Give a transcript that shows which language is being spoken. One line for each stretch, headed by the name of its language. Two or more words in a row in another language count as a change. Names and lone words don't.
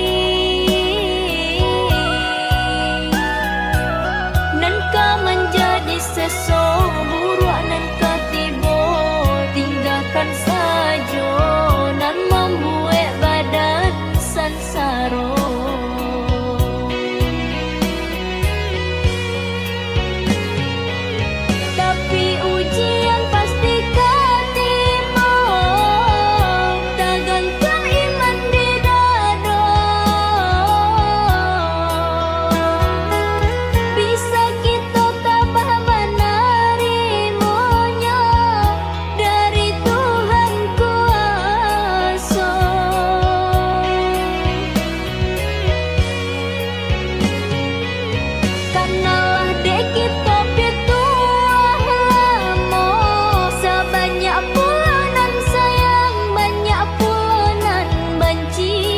Minangkabau: Nan kau menjadi seseorang nan ketibo, tinggalkan saja nan membuat badan sansaro.
Indonesian: Tapi ujian pasti ketimo, tergantung iman di dada. Bisa kita tabah menerimanya dari Tuhan kuasa.
Minangkabau: Kanalah dek kita pitua lamo, sebanyak pulanan sayang, banyak pulanan benci.